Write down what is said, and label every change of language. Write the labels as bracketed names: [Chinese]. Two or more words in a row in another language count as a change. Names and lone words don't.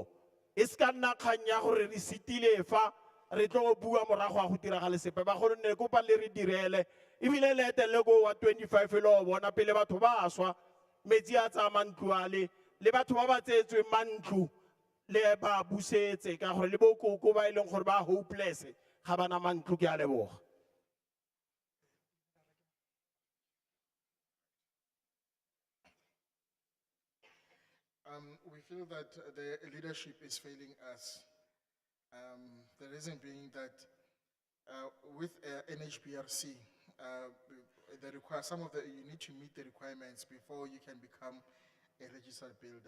[Tswana] E se ka nna kgang ya gore re sitile fa re tlo bua morago a go diragale sepe bagolo ne kopa le re direle ebile le etele ko wa 25 le o bona pele batho ba swa metsi a tsa mantlo a le batho ba ba tseetsweng mantlo le ba busetse ka gore le bokoko ba e leng gore ba hopeless ga bana mantlo ke a leboga. [English] We feel that the leadership is failing us. The reason being that with NHBRC, you need to meet the requirements before you can become a registered builder.